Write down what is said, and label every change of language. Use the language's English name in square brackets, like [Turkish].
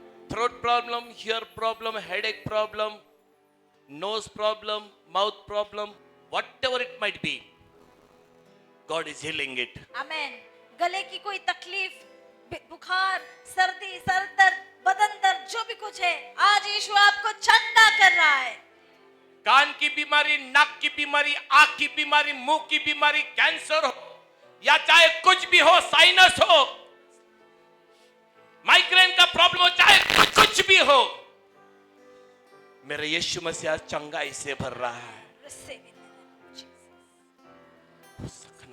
[English] Throat problem, ear problem, headache problem, nose problem, mouth problem, whatever it might be, God is healing it. [Hindi] आमेन। गले की कोई तकलीफ, बुखार, सर्दी, सर दर्द, बदन दर्द, जो भी कुछ है, आज यीशु आपको चंगा कर रहा है। कान की बीमारी, नाक की बीमारी, आंख की बीमारी, मुंह की बीमारी, कैंसर हो या चाहे कुछ भी हो, साइनस हो, माइग्रेन का प्रॉब्लम हो, चाहे कुछ भी हो, मेरा यीशु मसीह चंगाई से भर रहा है। [English] Receive in the name of Jesus.